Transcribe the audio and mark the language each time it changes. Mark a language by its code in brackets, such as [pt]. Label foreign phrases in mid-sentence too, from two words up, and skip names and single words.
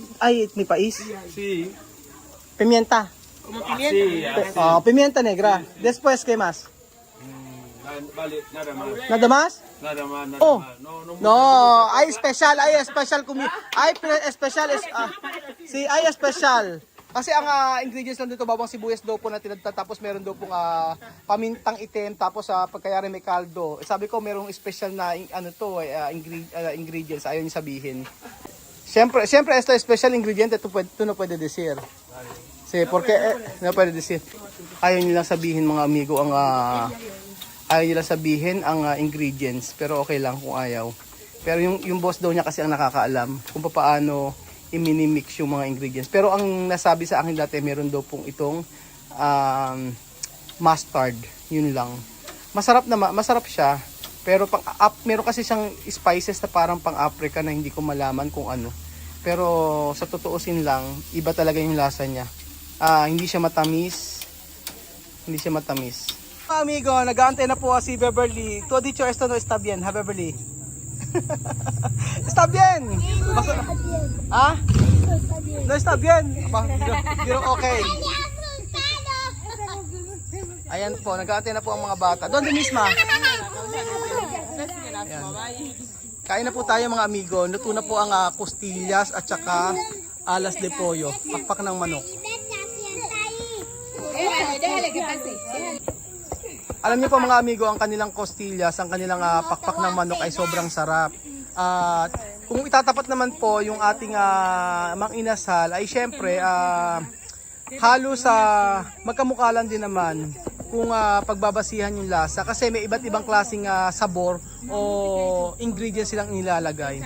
[es] Ay, mi país. Sí. Pimienta. Como Así, pimienta. así. Pimienta negra. Después, ¿qué más? Vale, nada más. ¿Nada más? Nada más, nada Oh. más. No, No, hay special comida. Special sí, hay special. [tl] Kasi ang ingredients lang dito, bawang sibuyas daw po na tinadta, tapos meron daw pong pamintang itim, tapos pagkayari may kaldo. Sabi ko merong special na ingredients, ayaw niyo sabihin. Siyempre ito special ingredient, ito [es] no puede decir. Sí, porque no puede decir. [tl] Ayaw niyo lang sabihin mga amigo ang ayaw niyo lang sabihin ang ingredients, pero okay lang kung ayaw. Pero yung boss daw niya kasi ang nakakaalam kung paano i-mini-mix yung mga ingredients. Pero ang nasabi sa akin dati, meron daw pong itong mustard. Yun lang. Masarap siya. Pero meron kasi siyang spices na parang pang-Africa na hindi ko malaman kung ano. Pero sa totoosin lang, iba talaga yung lasa niya. Hindi siya matamis. Amigo, nag-aantay na po si Beverly. [es] Todo dicho esto no está bien, ha Beverly? Está bien. No está bien. Pero okay. [tl] Ayan po, nag-aantay na po ang mga bata. [es] Donde misma? [tl] Ayan. Kain na po tayo mga amigo. Luto na po ang costillas at saka [es] alas de pollo. [tl] Pakpak ng manok. Alam niyo po mga amigo, ang kanilang costillas, ang kanilang pakpak ng manok ay sobrang sarap. kung itatapat naman po yung ating mang inasal ay syempre halos magkamukha lang din naman kung pagbabasihan yung lasa kasi may iba't ibang klaseng sabor o ingredients silang nilalagay.